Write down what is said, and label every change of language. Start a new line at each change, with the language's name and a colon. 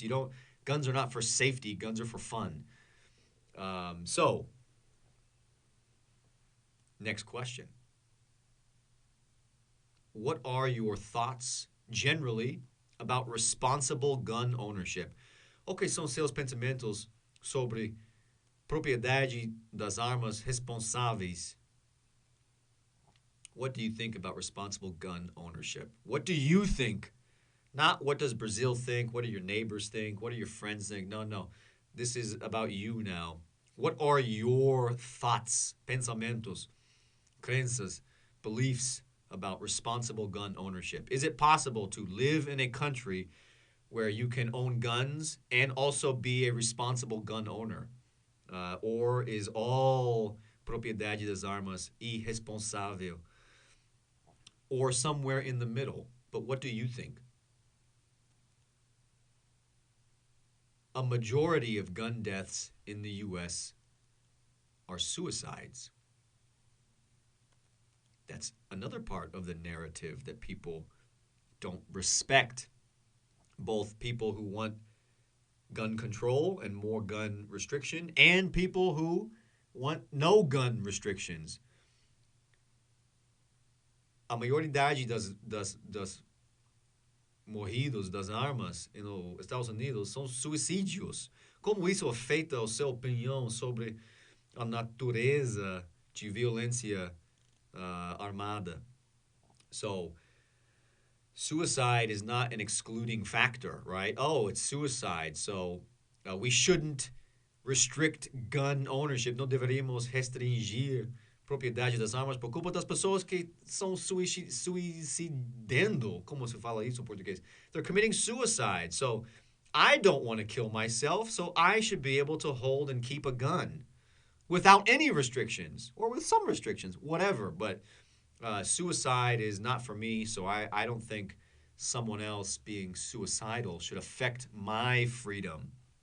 English: You don't. Guns are not for safety. Guns are for fun. So, next question. What are your thoughts generally about responsible gun ownership?
Portuguese: O que são seus pensamentos sobre propriedade das armas responsáveis?
English: What do you think about responsible gun ownership? What do you think? Not what does Brazil think? What do your neighbors think? What do your friends think? No. This is about you now. What are your thoughts,
Portuguese: pensamentos, crenças,
English: beliefs about responsible gun ownership? Is it possible to live in a country where you can own guns and also be a responsible gun owner? Or is all
Portuguese: propriedade das armas irresponsável?
English: Or somewhere in the middle? But what do you think? A majority of gun deaths in the U.S. are suicides. That's another part of the narrative that people don't respect. Both people who want gun control and more gun restriction, and people who want no gun restrictions.
Portuguese: A maioridade das morridos das armas nos Estados Unidos são suicídios. Como isso afeta a sua opinião sobre a natureza de violência armada?
English: So, suicide is not an excluding factor, right? Oh, it's suicide, so we shouldn't restrict gun ownership.
Portuguese: Não deveríamos restringir propriedade das armas por culpa das pessoas que são suicidando. Como se fala isso em português?
English: They're committing suicide. So I don't want to kill myself, so I should be able to hold and keep a gun without any restrictions, or with some restrictions, whatever. But suicide is not for me, so I don't think someone else being suicidal should affect my freedom.